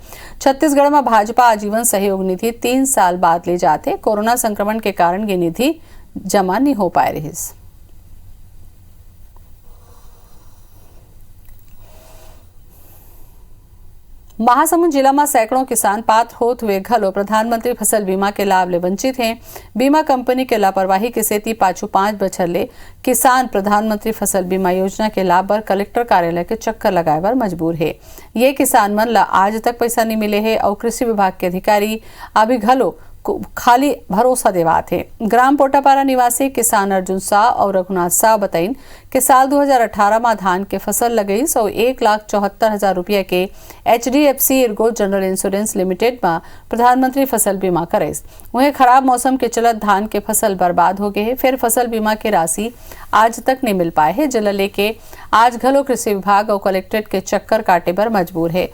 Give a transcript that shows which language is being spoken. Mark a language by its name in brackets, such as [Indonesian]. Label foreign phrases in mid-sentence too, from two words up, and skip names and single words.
[Chhattisgarhi] छत्तीसगढ़ में भाजपा आजीवन सहयोग निधि 3 साल बाद ले जाते। कोरोना संक्रमण के कारण ये निधि जमा नहीं हो पाए रही। महासमुंद जिला में सैकड़ों किसान पात्र होत हुए घलो प्रधानमंत्री फसल बीमा के लाभ ले वंचित हैं। बीमा कंपनी के लापरवाही के सेती पाछू 5 बछर ले किसान प्रधानमंत्री फसल बीमा योजना के लाभ बर कलेक्टर कार्यालय के चक्कर लगाए बर मजबूर है। ये किसान मन ला आज तक पैसा नहीं मिले है और कृषि विभाग के अधिकारी अभी घलो खाली भरोसा देवात है। ग्राम पोटापारा निवासी किसान अर्जुन शाह और रघुनाथ शाह बताइन कि साल 2018 में धान के फसल लगई 1,74,000 रुपया के HDFC इर्गो जनरल इंश्योरेंस लिमिटेड में प्रधानमंत्री फसल बीमा करेस। वहीं खराब मौसम के चलत धान के फसल बर्बाद हो गए है। फिर फसल बीमा की राशि आज तक नहीं मिल पाए है। जिला लेके आज घलो कृषि विभाग और कलेक्ट्रेट के चक्कर काटे पर मजबूर है।